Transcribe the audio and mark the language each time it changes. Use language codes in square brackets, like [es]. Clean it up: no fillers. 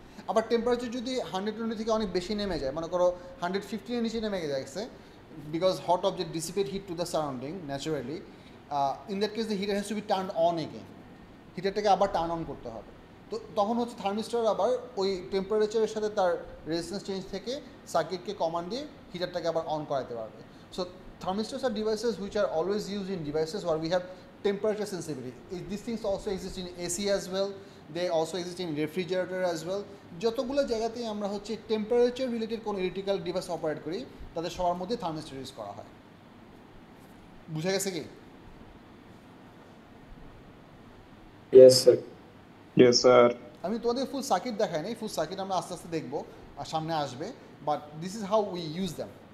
[bn] আবার টেম্পারেচার যদি 120 থেকে অনেক বেশি নেমে যায়, মনে করো 115 এর নিচে নেমে যাচ্ছে, [en] because hot object dissipate heat to the surrounding naturally, in that case the heater has to be turn on again, [bn] হিটারটাকে আবার টার্ন অন করতে হবে। তো তখন হচ্ছে থার্মিস্টর আবার ওই টেম্পারেচারের সাথে তার রেজিস্ট্যান্স চেঞ্জ থেকে সার্কিটকে কমান্ড দিয়ে হিটারটাকে আবার অন করাতে পারবে। [en] So thermistors are devices which are always use in devices where we have temperature sensitivity. These things also exist in AC as well, they also exist in refrigerator as well. [bn] যতগুলো জায়গাতেই আমরা হচ্ছে temperature related কোনো electrical device operate করি, তাদের সবার মধ্যে thermistor use করা হয়। বুঝা গেছে কি? Yes sir. Yes sir. আমি তোমাদের ফুল সার্কিট দেখাই নাই, ফুল সার্কিট আমরা আস্তে আস্তে দেখবো আর সামনে আসবে, [en] But this is how we use them.